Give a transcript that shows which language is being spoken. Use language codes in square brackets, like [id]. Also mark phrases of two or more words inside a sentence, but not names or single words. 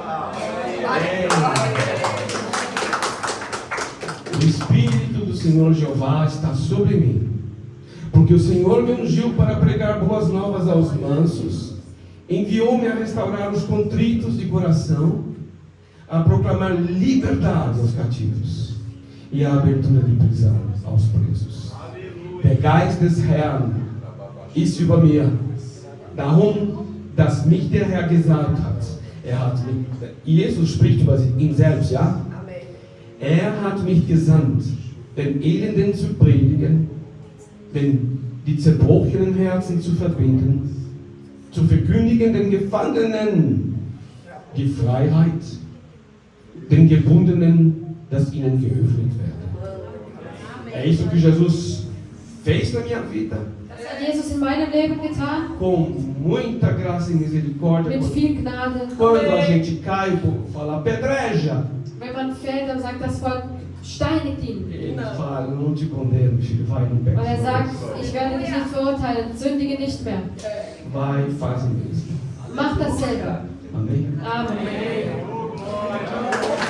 [pt] O Espírito do Senhor Jeová está sobre mim, porque o Senhor me ungiu para pregar boas novas aos mansos, enviou-me a restaurar os contritos de coração, a proclamar liberdade aos cativos e a abertura de prisão aos presos. [de] Der Geist des Herrn ist über mir. Darum, dass mich der Herr gesagt hat. Jesus spricht über ihn selbst, ja? Er hat mich gesandt, den Elenden zu predigen, die zerbrochenen Herzen zu verbinden, zu verkündigen den Gefangenen die Freiheit, den Gebundenen, dass ihnen geöffnet werde. [pt] É isso que Jesus fez na minha vida. [de] Das hat Jesus in meinem Leben getan. [pt] Com muita graça e misericórdia. [de] Mit viel Gnade. [pt] Quando a gente cai, fala apedreja. [de] Wenn man fällt, dann sagt das Volk, steinigt ihn. [pt] Ele fala, eu não te condeno, filho, vai, não pega. [de] Und sagt, ich werde dich nicht verurteilen, sündige nicht mehr. [pt] Vai, faz o mesmo. [de] Mach das selber. [pt] Amém? [de] Amen.